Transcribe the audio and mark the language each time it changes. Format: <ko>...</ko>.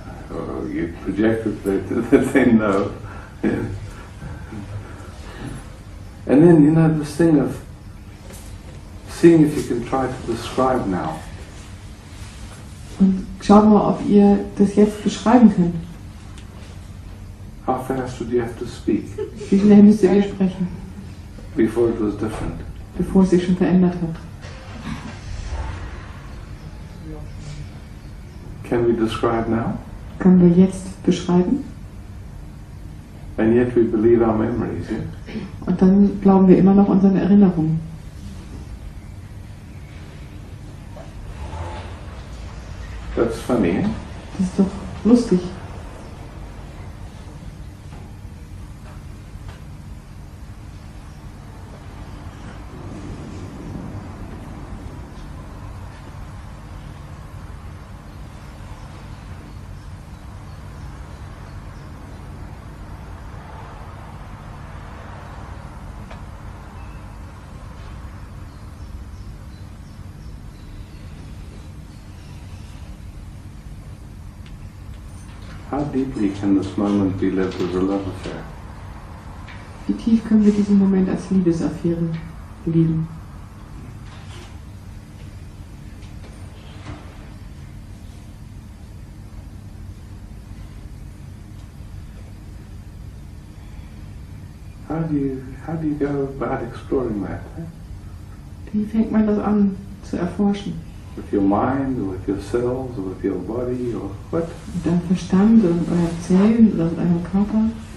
<en>Oh, you projected that they know. Yeah. And then, you know, this thing of seeing if you can try to describe now.</en> <de>Und schaut mal, ob ihr das jetzt beschreiben könnt.</de> <en>How fast would you have to speak</en> <de>Wie schnell müsst ihr sprechen,</de> <en>before it was different?</en> <de>bevor es sich schon verändert hat?</de> <en>Can we describe now?</en> <de>Können wir jetzt beschreiben?</de> <en>And yet we believe our memories, yeah?</en> <de>Und dann glauben wir immer noch unseren Erinnerungen.</de> <en>That's funny, eh?</en> <de>Das ist doch lustig.</de> <en>How deeply can this moment be lived as a love affair?</en> <de>Wie tief können wir diesen Moment als Liebesaffäre leben?</de> <en>How do you go about exploring that? Eh?</en> <de>Wie fängt man das an zu erforschen?</de> <en>With your mind, or with your cells, or with your body, or what?</en> <de>Mit deinem Verstand oder mit euren Zellen oder mit eurem Körper?</de>